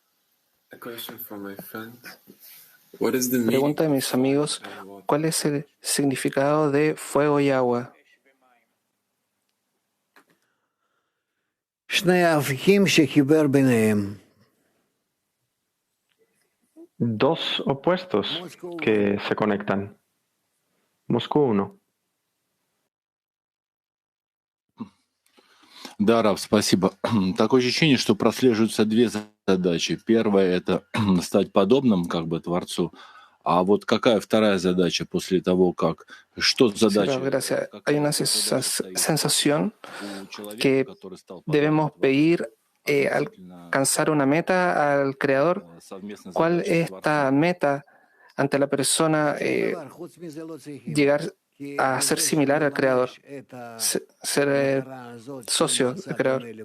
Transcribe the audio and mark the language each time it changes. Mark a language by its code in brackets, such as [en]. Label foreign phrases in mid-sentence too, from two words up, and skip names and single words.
[es] Pregunta de mis amigos, ¿cuál es el significado de fuego y agua? Dos opuestos que se conectan. Moscú 1. [ru] Да, Рав, спасибо. Такое ощущение, что прослеживаются две задачи. Первая — это стать подобным как бы Творцу. А вот какая вторая задача после того, как... Что задача? [es] Gracias. Hay una sensación que debemos pedir alcanzar una meta al Creador. ¿Cuál es esta meta ante la persona? Llegar a ser similar al Creador, ser socio del Creador.